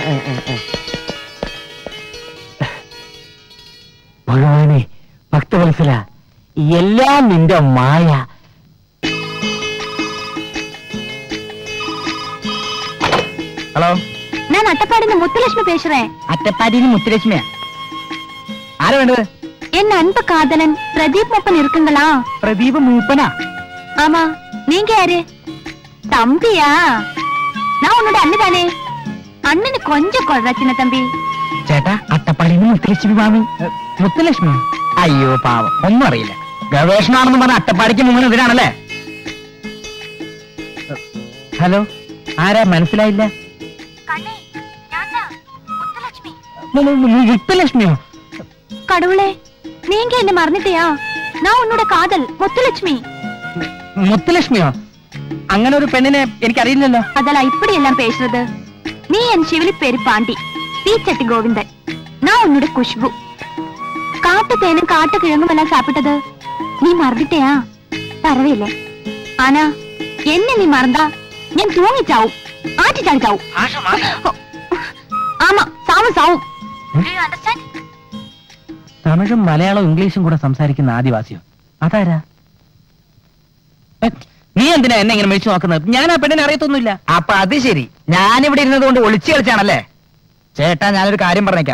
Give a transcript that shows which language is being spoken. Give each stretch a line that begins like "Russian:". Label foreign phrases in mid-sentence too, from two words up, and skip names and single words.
Malayalam: ഭഗവാനെ, ഭക്തവത്സല, എല്ലാം നിന്റെ മായ. ഹലോ, ഞാൻ അട്ടപ്പാടിന്ന് മുത്തുലക്ഷ്മി പേശുറേ. അറ്റപ്പാടിന്ന് മുത്തുലക്ഷ്മിയാ? ആരാ വേണ്ടത്?
Tamil: என் அன்ப காதலன் പ്രദീപ് മൂപ്പൻ இருக்குங்களா?
Malayalam: പ്രദീപ് മൂപ്പനാ?
Tamil: ஆமா. நீங்க யாரு? தம்பியா? நான் உன்னோட அண்ணதானே. அண்ணனு கொஞ்சம் கொள்றா சின்ன தம்பி.
Malayalam: ചേട്ടാ, അട്ടപ്പാടിന്ന് മുത്തുലക്ഷ്മി മാമി. മുത്തുലക്ഷ്മി? അയ്യോ പാവം, ഒന്നും അറിയില്ല. ഗവേഷണമാണെന്ന് പറഞ്ഞ അട്ടപ്പാടിക്ക് മുങ്ങുന്ന ഇതിനാണല്ലേ? ഹലോ, ആരാ? മനസ്സിലായില്ല. മുത്തുലക്ഷ്മിയോ?
Tamil: கடவுளே, நீங்க என்ன மறந்துட்டியா? நான் உன்னோட காதல் முத்துலட்சுமி.
Malayalam: മുത്തുലക്ഷ്മിയോ? അങ്ങനെ ഒരു പെണ്ണിനെ എനിക്കറിയില്ലല്ലോ.
Tamil: அதெல்லாம் இப்படி எல்லாம் பேசுறது. நீ என் சிவலி பேரு பாண்டி, தீச்சட்டி கோவிந்தன். நான் உன்னோட குஷ்பு. காட்டு தேனும் காட்டு கிழங்கும் எல்லாம் சாப்பிட்டது நீ மறந்துட்டியா? பரவாயில்லை. ஆனா என்ன நீ மறந்தா நான் தூங்கி சாவும், ஆட்டி சாடி சாவும். ஆமா, சாவும் சாவும்.
Malayalam: തമിഴും മലയാളവും ഇംഗ്ലീഷും കൂടെ സംസാരിക്കുന്ന ആദിവാസിയോ? അതാരാ? നീ എന്തിനാ എന്നെ ഇങ്ങനെ മേടിച്ചു നോക്കുന്നത്? ഞാൻ ആ പെണ്ണിനെ അറിയത്തൊന്നുമില്ല. അപ്പൊ അത് ശരി, ഞാനിവിടെ ഇരുന്നത് കൊണ്ട് ഒളിച്ചു കളിച്ചാണല്ലേ? ചേട്ടാ, ഞാനൊരു കാര്യം പറഞ്ഞേക്കാം.